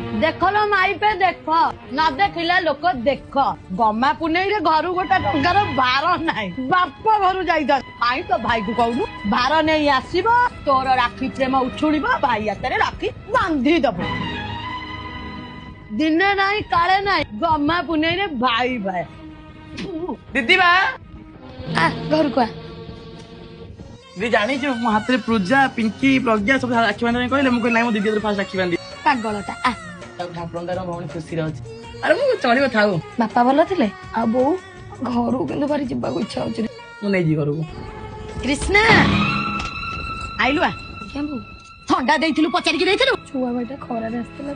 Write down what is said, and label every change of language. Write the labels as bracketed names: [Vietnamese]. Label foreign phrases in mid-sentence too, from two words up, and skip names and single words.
[Odia] ଦେଖଲ ମାଇପେ ଦେଖ ନ ଦେଖିଲେ ଲୋକ ଦେଖ ଗମା ପୁନେଇରେ ଘରୁ ଗୋଟେ ଟଙ୍କାର ଭାର ନାହିଁ ବାପ ଘରୁ ଯାଇଥାନ୍ତି କାହିଁ ତ ଭାଇକୁ କହୁନୁ ଭାର ନେଇ ଆସିବ ତୋର ରାକ୍ଷୀ ପ୍ରେମ ଉଛୁଳିବ ଭାଇ ହାତରେ ରାକ୍ଷୀ ବାନ୍ଧି ଦବ ଦିନେ ନାହିଁ କାଳେ ନାହିଁ ଗମା ପୁନେଇରେ ଭାଇ ଭାଇ ଦିଦି ବା ଆ ଘରକୁ ଆ ଦିଦି ଜାଣିଛୁ ମୋ ହାତ ରେ ପୂଜା ପିଙ୍କି ପ୍ରଜ୍ଞା ସବ ରାକ୍ଷୀ ବାନ୍ଧେ କହଲେ ମୁ କହଲେ ମୋ ଦିଦି ଫାଷ୍ଟ ରାକ୍ଷୀ ବାନ୍ଧି ପାଗଳଟା ଆ ଠାକୁରଙ୍କ ଭଉଣୀ ଖୁସି ରହୁଛି ଆରେ ମୁଁ ଚଳିବ ଥାଉ ବାପା ଭଲ ଥିଲେ ଆଉ ବୋଉ ଘରକୁ କିନ୍ତୁ ଭାରି ଯିବାକୁ ଇଚ୍ଛା ହଉଛି ମୁଁ ନେଇଯିବି ଘରକୁ କ୍ରିଷ୍ଣା ଆଇଲୁ ଆ କେଁ ବୋଉ ଥଣ୍ଡା ଦେଇଥିଲୁ ପଚାରିକି ଦେଇଥିଲୁ ଛୁଆ ଭାଇଟା ଖରାରେ ଆସିଥିଲା